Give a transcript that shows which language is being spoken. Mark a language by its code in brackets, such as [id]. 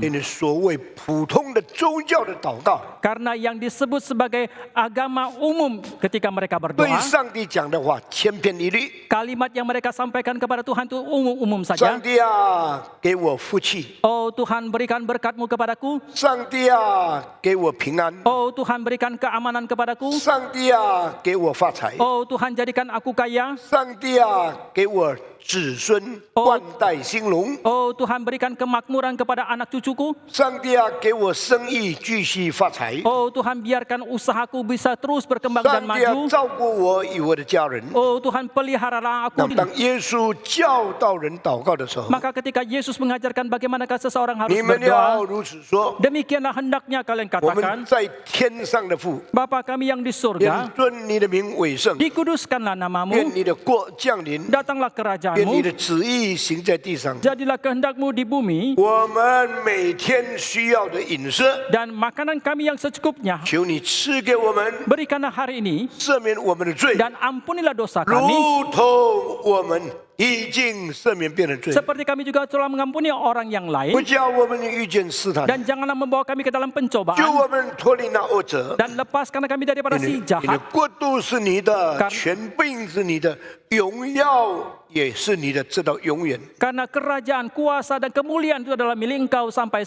[zh] 因为所谓普通的宗教的祷告， [id] Karena yang disebut sebagai agama umum ketika mereka [zh] 对 [id] berdoa, [zh] 上帝讲的话千篇一律。 [id] kalimat yang mereka sampaikan kepada Tuhan itu umum-umum [zh] 上 [id] saja. [zh] 帝啊，给我福气； [id] Oh Tuhan, berikan berkat-Mu kepadaku. [zh] 上帝啊，给我平安； [id] Oh Tuhan, berikan keamanan kepadaku. [zh] 上帝啊，给我发财； [id] Oh Tuhan, jadikan aku kaya. [zh] 上帝啊，给我子孙冠带兴隆； [id] Oh Tuhan, berikan kemakmuran kepada anak cucuku. [zh] 上帝啊，给我生意继续发财； [id] Oh Tuhan, biarkan usahaku bisa terus berkembang dan [zh] 上帝啊， [id] maju. [zh] 照顾我与我的家人。 [id] Oh Tuhan, peliharalah aku. [zh] 当耶稣教导人祷告的时候， [id] Maka ketika Yesus mengajarkan bagaimanakah seseorang harus [zh] 你们要 [id] berdoa, [zh] 如此说： [id] demikianlah hendaknya kalian [zh] 我们 [id] katakan, [zh] 在天上的父， [id] Bapa kami yang di [zh] 愿 [id] surga, [zh] 尊你的名为圣， [id] dikuduskanlah [zh] 愿 [id] namamu, [zh] 你的国降临， [id] datanglah [zh] 愿你 [id] kerajaanmu, [zh] 的旨意行在地上。 [id] jadilah kehendakmu di bumi, [zh] 我们每天需要的饮食， [id] dan makanan kami yang secukupnya, [zh] 求你赐给我们， [id] berikanlah hari ini, [zh] 赦免我们的罪， [id] dan ampunilah dosa kami, [zh] 如同我们已经赦免别人罪， [id] Seperti kami juga telah mengampuni orang yang lain. [zh] 不叫我们遇见试探， [id] Dan janganlah membawa kami ke dalam [zh] 救 [id] pencobaan. [zh] 我们脱离那恶者。 [id] Dan lepaskan kami daripada [zh] 因为 [id] jahat. [zh] 国度是你的， [id] Kar- [zh] 权柄是你的，荣耀也是你的，直到永远。 [id] Karena kerajaan, kuasa, dan kemuliaan itu adalah milik engkau sampai